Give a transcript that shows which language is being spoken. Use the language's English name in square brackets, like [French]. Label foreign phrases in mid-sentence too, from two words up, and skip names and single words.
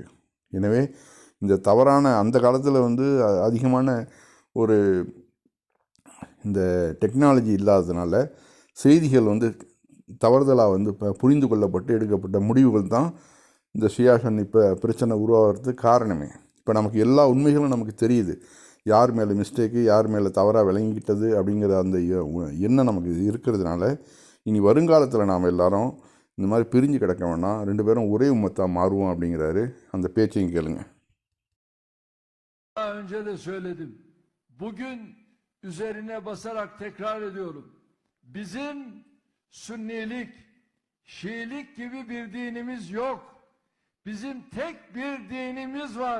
[Tamil] எனவே இந்த தவறான அந்த காலத்தில் அதிகமான ஒரு இந்த டெக்னாலஜி இல்லாததுனால செய்திகள் தவறுதலாக புரிந்து கொள்ளப்பட்டு எடுக்கப்பட்ட முடிவுகள் தான் இந்த ஷியா சன்னி பிரச்சனை உருவாகிறதுக்கு காரணமே. இப்போ நமக்கு எல்லா உண்மைகளும் நமக்கு தெரியுது. யார் மேலே மிஸ்டேக்கு, யார் மேலே தவறாக விளங்கிக்கிட்டது அப்படிங்கிற அந்த எண்ணம் நமக்கு இருக்கிறதுனால இனி வருங்காலத்தில் நாம் எல்லாரும் இந்த மாதிரி பிரிஞ்சு கிடக்க வேணாம், 2 பேரும் ஒரே உம்மத்தாக மாறுவோம் அப்படிங்கிறாரு. அந்த பேச்சையும் கேளுங்க. [Turkish] Daha önce de söyledim. Bugün üzerine basarak tekrar ediyorum. Bizim Sünnilik, Şiilik gibi bir dinimiz yok. Bizim tek bir dinimiz var.